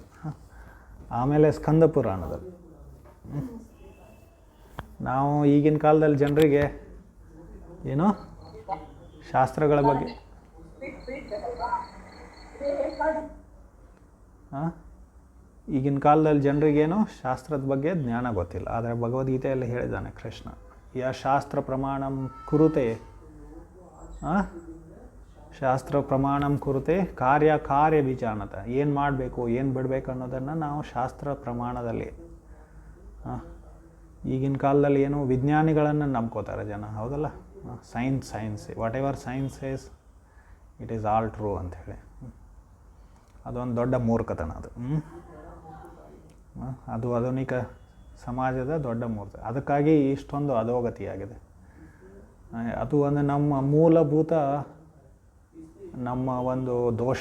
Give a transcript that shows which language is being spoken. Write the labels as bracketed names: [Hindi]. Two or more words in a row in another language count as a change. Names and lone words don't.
[Kannada] ಆಮೇಲೆ ಸ್ಕಂದ ಪುರಾಣದಲ್ಲಿ ನಾವು ಈಗಿನ ಕಾಲದಲ್ಲಿ ಜನರಿಗೆ ಏನು ಶಾಸ್ತ್ರಗಳ ಬಗ್ಗೆ ಈಗಿನ ಕಾಲದಲ್ಲಿ ಜನರಿಗೇನು ಶಾಸ್ತ್ರದ ಬಗ್ಗೆ ಜ್ಞಾನ ಗೊತ್ತಿಲ್ಲ. ಆದರೆ ಭಗವದ್ಗೀತೆಯಲ್ಲಿ ಹೇಳಿದ್ದಾನೆ ಕೃಷ್ಣ, [Sanskrit] ಯ ಶಾಸ್ತ್ರ ಪ್ರಮಾಣಂ ಕುರುತೆ ಶಾಸ್ತ್ರ ಪ್ರಮಾಣಂ ಕುರುತೆ ಕಾರ್ಯ ವಿಜಾನತ. [Kannada] ಏನು ಮಾಡಬೇಕು ಏನು ಬಿಡಬೇಕು ಅನ್ನೋದನ್ನು ನಾವು ಶಾಸ್ತ್ರ ಪ್ರಮಾಣದಲ್ಲಿ. ಈಗಿನ ಕಾಲದಲ್ಲಿ ಏನು ವಿಜ್ಞಾನಿಗಳನ್ನು ನಂಬ್ಕೋತಾರೆ ಜನ, ಹೌದಲ್ಲ? [English] science what ever science is it is all true ಅಂಥೇಳಿ. [Kannada] ಅದೊಂದು ದೊಡ್ಡ ಮೂರ್ಖತನ ಅದು. ಅದು ಆಧುನಿಕ ಸಮಾಜದ ದೊಡ್ಡ ಮೂರ್ಖ. ಅದಕ್ಕಾಗಿ ಇಷ್ಟೊಂದು ಅಧೋಗತಿಯಾಗಿದೆ. ಅದು ಒಂದು ನಮ್ಮ ಮೂಲಭೂತ ನಮ್ಮ ಒಂದು ದೋಷ.